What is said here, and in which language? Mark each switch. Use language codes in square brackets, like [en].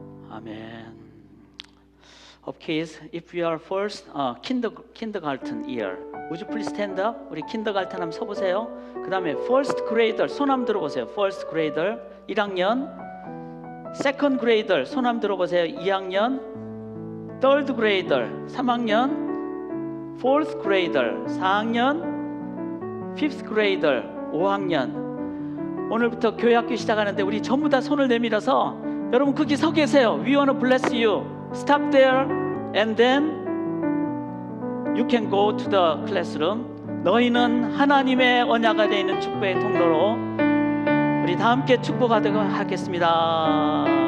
[en] Amen. Okay, if we are first kindergarten year, would you please stand up? [ko] 우리 kindergarten 한번 서보세요. 그 다음에 first grader 손 한번 들어보세요. first grader 1학년, second grader 손 한번 들어보세요. 2학년, [en] third grader 3학년, fourth grader 4학년, fifth grader 5학년. [ko] 오늘부터 교회학교 시작하는데 우리 전부 다 손을 내밀어서 여러분 거기 서 계세요. [en] We want to bless you. Stop there and then you can go to the classroom. [ko] 너희는 하나님의 언약 안에 있는 축복의 통로로 우리 다 함께 축복하도록 하겠습니다.